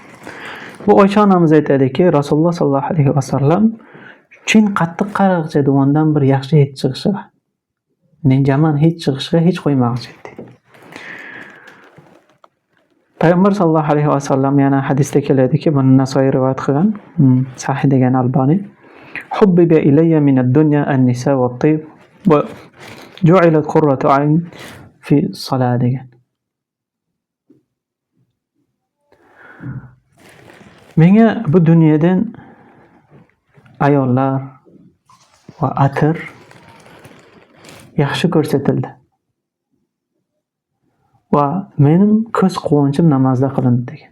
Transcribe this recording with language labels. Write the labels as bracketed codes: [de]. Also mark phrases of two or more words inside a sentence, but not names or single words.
[uz] Bu Oysha onamiz aytadiki, Rasululloh sallallohu alayhi vasallam chin qattiq qarag'ichadi, undan bir yaxshi hid chiqishiga. Yomon hid chiqishiga hech qo'ymag'ichadi. Payg'ambar sallallohu alayhi vasallam yana hadisda keladiki, buni Nasoiy rivoyat qilgan, sahih degan Albani. [ar] حبب إلي من الدنيا النساء والطيب وجعلت قرة عين في الصلاة [uz] degan. Menga bu dunyodan ayollar va atir yaxshi ko'rsatildi. Va mening ko'z quvonchim namozda qilindi degan.